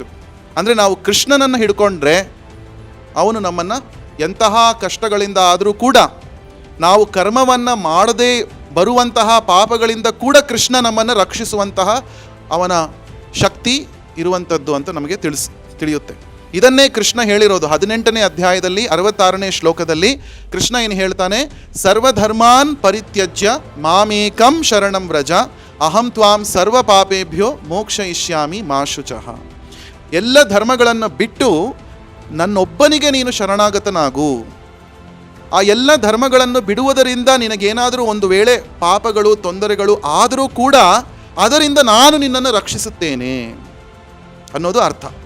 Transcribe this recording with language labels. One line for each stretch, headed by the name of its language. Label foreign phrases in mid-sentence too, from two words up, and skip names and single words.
Kannada: ಅಂದರೆ ನಾವು ಕೃಷ್ಣನನ್ನು ಹಿಡ್ಕೊಂಡ್ರೆ ಅವನು ನಮ್ಮನ್ನು ಎಂತಹ ಕಷ್ಟಗಳಿಂದ ಆದರೂ ಕೂಡ, ನಾವು ಕರ್ಮವನ್ನು ಮಾಡದೇ ಬರುವಂತಹ ಪಾಪಗಳಿಂದ ಕೂಡ ಕೃಷ್ಣ ನಮ್ಮನ್ನು ರಕ್ಷಿಸುವಂತಹ ಅವನ ಶಕ್ತಿ ಇರುವಂಥದ್ದು ಅಂತ ನಮಗೆ ತಿಳಿಯುತ್ತೆ. ಇದನ್ನೇ ಕೃಷ್ಣ ಹೇಳಿರೋದು 18ನೇ ಅಧ್ಯಾಯದಲ್ಲಿ 66ನೇ ಶ್ಲೋಕದಲ್ಲಿ. ಕೃಷ್ಣ ಏನು ಹೇಳ್ತಾನೆ?
Sanskrit: ಸರ್ವಧರ್ಮಾನ್ ಪರಿತ್ಯಜ್ಯ ಮಾಮೇಕಂ ಶರಣಂ ವ್ರಜ ಅಹಂ ತ್ವಾಂ ಸರ್ವ ಪಾಪೇಭ್ಯೋ ಮೋಕ್ಷಯಿಷ್ಯಾಮಿ ಮಾ ಶುಚಃ.
Kannada: ಎಲ್ಲ ಧರ್ಮಗಳನ್ನು ಬಿಟ್ಟು ನನ್ನೊಬ್ಬನಿಗೆ ನೀನು ಶರಣಾಗತನಾಗು. ಆ ಎಲ್ಲ ಧರ್ಮಗಳನ್ನು ಬಿಡುವುದರಿಂದ ನಿನಗೇನಾದರೂ ಒಂದು ವೇಳೆ ಪಾಪಗಳು, ತೊಂದರೆಗಳು ಆದರೂ ಕೂಡ ಅದರಿಂದ ನಾನು ನಿನ್ನನ್ನು ರಕ್ಷಿಸುತ್ತೇನೆ ಅನ್ನೋದು ಅರ್ಥ.